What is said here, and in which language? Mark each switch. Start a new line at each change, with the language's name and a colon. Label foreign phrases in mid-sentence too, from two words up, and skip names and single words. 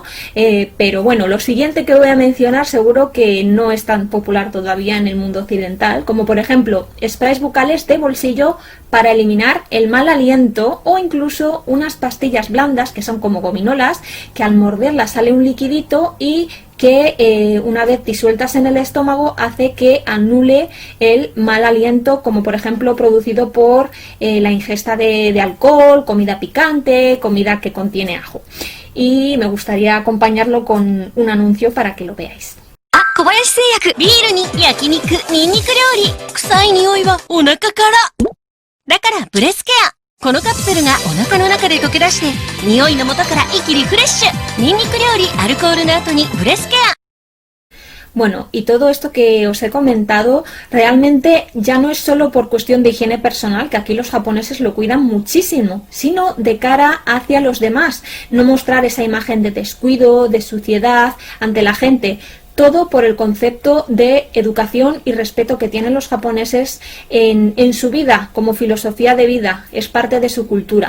Spanish: Pero bueno, lo siguiente que voy a mencionar seguro que no es tan popular todavía en el mundo occidental, como por ejemplo sprays bucales de bolsillo para eliminar el mal aliento, o incluso unas pastillas blandas que son como gominolas, que al morderlas sale un liquidito y que una vez disueltas en el estómago hace que anule el mal aliento, como por ejemplo producido por la ingesta de alcohol, comida picante, comida que contiene ajo. Y me gustaría acompañarlo con un anuncio para que lo veáis.
Japanese: 小林製薬ビールに焼肉ニンニク料理臭い匂いはお腹からだからブレスケアこのカプセルがお腹の中で溶け出して匂いの元から一気リフレッシュニンニク料理アルコールの後にブレスケア
Spanish: Bueno, y todo esto que os he comentado realmente ya no es solo por cuestión de higiene personal, que aquí los japoneses lo cuidan muchísimo, sino de cara hacia los demás, no mostrar esa imagen de descuido, de suciedad ante la gente. Todo por el concepto de educación y respeto que tienen los japoneses en su vida, como filosofía de vida, es parte de su cultura.